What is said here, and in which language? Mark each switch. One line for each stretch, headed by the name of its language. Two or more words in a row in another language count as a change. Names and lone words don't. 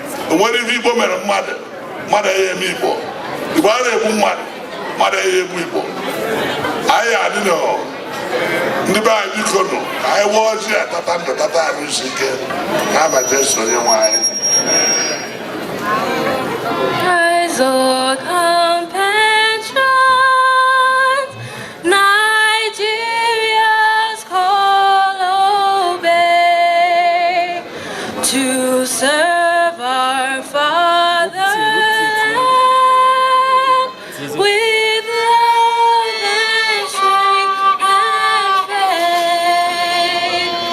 Igbo: O nwere ife Igbo mere mmadụ. Mmadụ ya eme Igbo. Igbo a na-egbu mmadụ. Mmadụ ya egbu Igbo. Anyị adị nọ. Ndị be anyị biko nụ, anyị wụọ ọjị ya tata ndụ, tata arụ isi ike. N'aha Jesu onye nwe anyị.
English: Eyes of compassion, Nigeria's call obey to serve our fatherland with love and strength and faith.